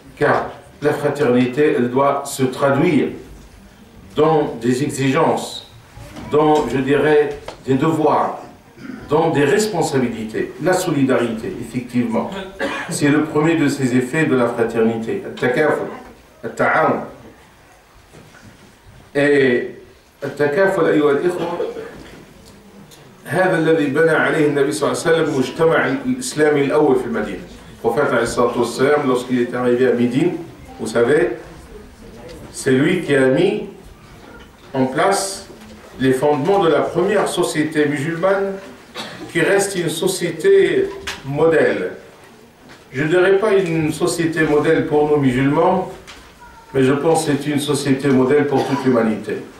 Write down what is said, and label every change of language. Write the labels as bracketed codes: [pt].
[fr] Car la fraternité, elle doit se traduire dans des exigences, dans, je dirais, des devoirs, dans des responsabilités. La solidarité, effectivement, c'est le premier de ces effets de la fraternité. [ar] Al-takaful, al-ta'awun. Et al-takaful, ayyuha al-ikhwa, هذا الذي بنى عليه النبي صلى الله عليه وسلم المجتمع الإسلامي الأول في المدينة. [fr] Le prophète [ar] عليه الصلاة والسلام, [fr] lorsqu'il est arrivé à Médine, vous savez, c'est lui qui a mis en place les fondements de la première société musulmane qui reste une société modèle. Je ne dirais pas une société modèle pour nous musulmans, mais je pense que c'est une société modèle pour toute l'humanité.